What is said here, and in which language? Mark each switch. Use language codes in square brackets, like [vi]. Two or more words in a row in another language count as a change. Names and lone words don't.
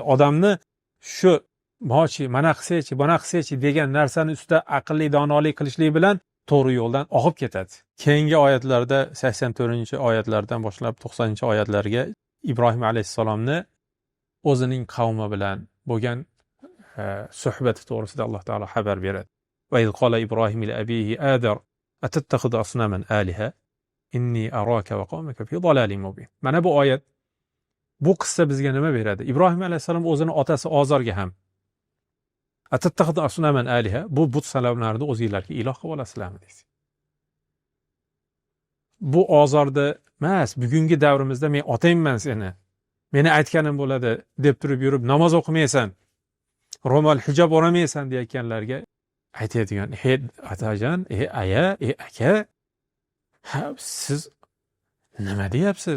[uz] Odamni shu mochi, mana qilsaychi, bana qilsaychi degan narsani ustida aqlli donolik qilishlik bilan to'g'ri yo'ldan oqib ketadi. Keyingi oyatlarda 84-oyatlardan boshlab 90-oyatlarga Ibrohim alayhisalomni o'zining qavmi bilan bo'lgan suhbati to'g'risida Alloh taolo xabar beradi. [ar] وإذ قال إبراهيم لأبيه آزر أتتخذ أصناما آلهة إني أراك وقومك في ضلال مبين. [uz] Mana bu oyat, bu qissa bizga nima beradi? Ibrohim alayhisalom o'zini otasi Ozorga ham [ar] أتتخذ أصناما آلهة, [uz] bu but sanamlarni o'zingizlarga iloh qilib olasizlarmi deydi. Bu Ozorda emas, bugungi davrimizda men otangman seni, meni aytganim bo'ladi deb turib yurib namoz o'qimaysan, ro'mol hijob o'ramaysan deyotganlarga aytadigan, "Hey otajon, aya, aka, siz nima deyapsiz?